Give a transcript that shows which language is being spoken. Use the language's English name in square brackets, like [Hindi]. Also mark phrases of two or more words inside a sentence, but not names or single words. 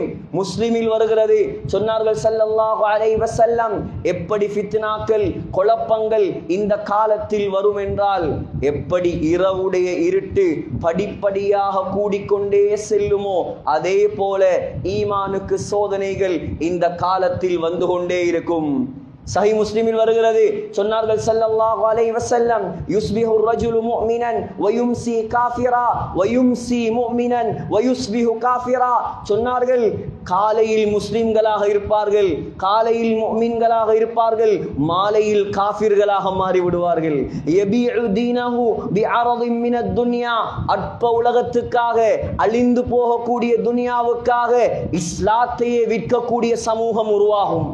[Tamil] முஸ்லிமில் வருகிறது, சொன்னார்கள் [Arabic] صلى الله عليه وسلم, [Tamil] எப்படி ஃபித்னாக்கள் குழப்பங்கள் இந்த காலத்தில் வரும் என்றால், எப்படி இரவுடைய இருட்டு படிப்படியாக கூடிக்கொண்டே செல்லுமோ அதே போல ஈமானுக்கு சோதனைகள் இந்த காலத்தில் வந்து கொண்டே இருக்கும். சஹீஹ் முஸ்லிமில் வருகிறது, சொன்னார்கள் [Arabic] صلى الله عليه وسلم, يصبح الرجل مؤمنا ويمسي كافرا ويمسي مؤمنا ويصبح كافرا. [Tamil] சொன்னார்கள், காலையில் முஸ்லிம்களாக இருப்பார்கள், காலையில் முஃமின்களாக இருப்பார்கள், மாலையில் காஃபிர்களாக மாறி விடுவார்கள். [Arabic] يبيع دينه بعرض من الدنيا, [Tamil] அற்ப உலகத்துக்காக அழிந்து போகக்கூடிய துனியாவுக்காக இஸ்லாத்தையே விற்கக்கூடிய சமூகம் உருவாகும்.